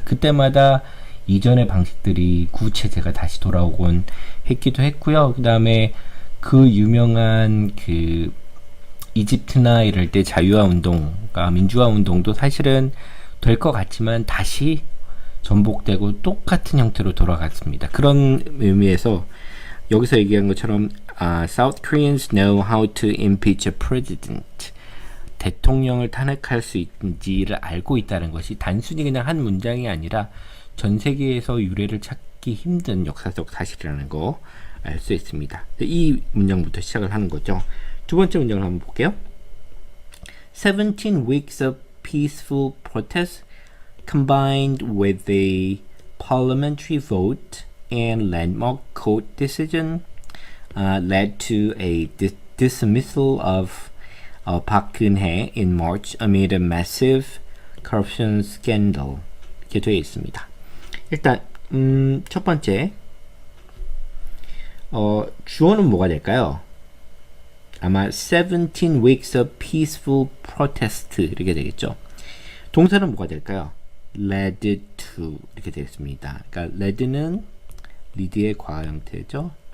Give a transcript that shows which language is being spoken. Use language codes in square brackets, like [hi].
[ko] 그때마다 이전의 방식들이 구체제가 다시 돌아오곤 했기도 했고요. 그 다음에 그 유명한 이집트나 이럴 때 자유화 운동, 그러니까 민주화 운동도 사실은 될 것 같지만 다시 전복되고 똑같은 형태로 돌아갔습니다. 그런 의미에서 여기서 얘기한 것처럼 [en] South Koreans know how to impeach a president. [ko] 대통령을 탄핵할 수 있는지를 알고 있다는 것이 단순히 그냥 한 문장이 아니라 전 세계에서 유래를 찾기 힘든 역사적 사실이라는 거 알 수 있습니다. 이 문장부터 시작을 하는 거죠. 두 번째 문장을 한번 볼게요. [en] 17 weeks of peaceful protest combined with a parliamentary vote and landmark court decision led to a dismissal of Park Geun-hye in March amid a massive corruption scandal. [ko] 이렇게 되어 있습니다. 일단 첫 번째 주어는 뭐가 될까요? 아마 [en] 17 weeks of peaceful protest [ko] 이렇게 되겠죠. 동사는 뭐가 될까요? [en] led to [ko] 이렇게 되겠습니다. 그러니까 led는 lead의 과거 형태죠.